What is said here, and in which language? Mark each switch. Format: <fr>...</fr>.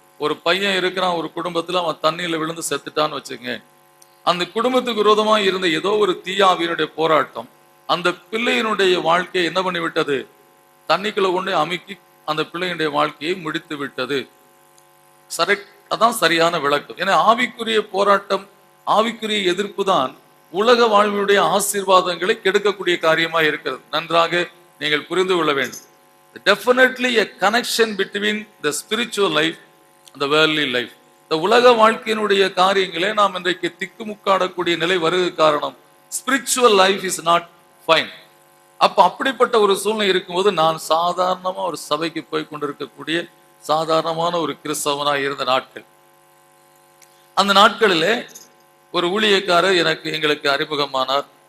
<ta>ஒரு பையன் இருக்கிறான், ஒரு குடும்பத்துல அவன் தண்ணியில விழுந்து செத்துட்டான்னு வச்சுங்க, அந்த குடும்பத்துக்கு விரோதமா இருந்த ஏதோ ஒரு தீயாவினுடைய போராட்டம் அந்த பிள்ளையினுடைய வாழ்க்கையை என்ன பண்ணி விட்டது, தண்ணிக்குள்ள கொண்டு அமுக்கி அந்த பிள்ளையினுடைய வாழ்க்கையை முடித்து விட்டது. அதான் சரியான விளக்கம். ஏன்னா ஆவிக்குரிய போராட்டம், ஆவிக்குரிய எதிர்ப்பு தான் உலக வாழ்வினுடைய ஆசீர்வாதங்களை கெடுக்கக்கூடிய காரியமா இருக்கிறது. நன்றாக நீங்கள் புரிந்து கொள்ள வேண்டும்.</ta> <en>Definitely a connection between the spiritual life and the worldly life.</en> <ta>இந்த உலக வாழ்க்கையினுடைய காரியங்களே நாம் இன்றைக்கு திக்குமுக்காடக்கூடிய நிலை வருவது காரணம்,</ta> <en>spiritual life is not fine.</en> <ta>அப்ப அப்படிப்பட்ட ஒரு சூழ்நிலை இருக்கும்போது, நான் சாதாரணமா ஒரு சபைக்கு போய் கொண்டிருக்கக்கூடிய சாதாரணமான ஒரு கிறிஸ்தவனாக இருந்த நாட்கள், அந்த நாட்களிலே ஒரு ஊழியக்காரர் எங்களுக்கு அறிமுகமானார்.</ta>